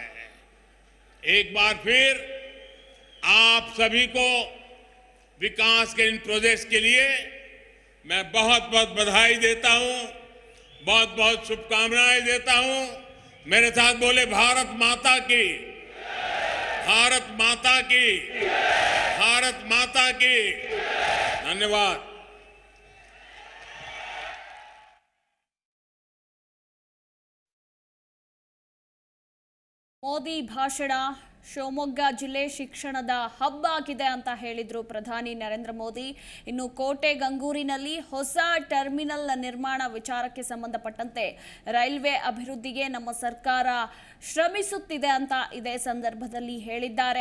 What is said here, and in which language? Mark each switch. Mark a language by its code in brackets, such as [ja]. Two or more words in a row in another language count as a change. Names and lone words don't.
[hi] एक बार फिर आप सभी को विकास के इन प्रोजेक्ट्स के लिए मैं बहुत बहुत बधाई देता हूं, बहुत बहुत शुभकामनाएं देता हूं। मेरे साथ बोले भारत माता की, भारत माता की, भारत माता की। धन्यवाद। [kn] ಮೋದಿ ಭಾಷಣ ಶಿವಮೊಗ್ಗ ಜಿಲ್ಲೆ ಶಿಕ್ಷಣದ ಹಬ್ ಆಗಿದೆ ಅಂತ ಹೇಳಿದ್ರು ಪ್ರಧಾನಿ ನರೇಂದ್ರ ಮೋದಿ. ಇನ್ನು ಕೋಟೆ ಗಂಗೂರಿನಲ್ಲಿ ಹೊಸ ಟರ್ಮಿನಲ್ ನಿರ್ಮಾಣ ವಿಚಾರಕ್ಕೆ ಸಂಬಂಧಪಟ್ಟಂತೆ ರೈಲ್ವೆ ಅಭಿವೃದ್ಧಿಗೆ ನಮ್ಮ ಸರ್ಕಾರ ಶ್ರಮಿಸುತ್ತಿದೆ ಅಂತ ಇದೇ ಸಂದರ್ಭದಲ್ಲಿ ಹೇಳಿದ್ದಾರೆ.